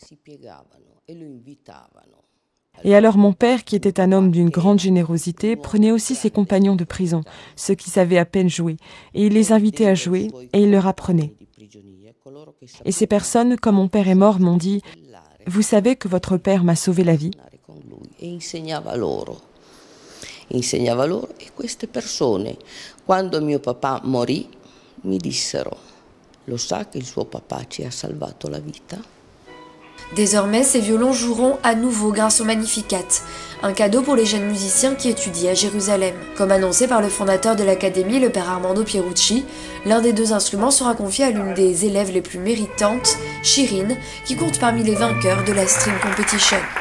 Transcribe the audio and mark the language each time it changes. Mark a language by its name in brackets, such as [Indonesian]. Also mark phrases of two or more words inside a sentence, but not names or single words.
[French] Et alors mon père, qui était un homme d'une grande générosité, prenait aussi ses compagnons de prison, ceux qui savaient à peine jouer, et il les invitait à jouer, et il leur apprenait. Et ces personnes, quand mon père est mort, m'ont dit « Vous savez que votre père m'a sauvé la vie ?» [Italian] Insegnava loro e queste persone, quando mio papà morì, mi dissero: lo sa che il suo papà ci ha salvato la vita? [French] Désormais, ces violons joueront à nouveau grâce au Magnificat, un cadeau pour les jeunes musiciens qui étudient à Jérusalem. Comme annoncé par le fondateur de l'académie, le père Armando Pierucci, l'un des deux instruments sera confié à l'une des élèves les plus méritantes, Shirin, qui compte parmi les vainqueurs de la String Competition.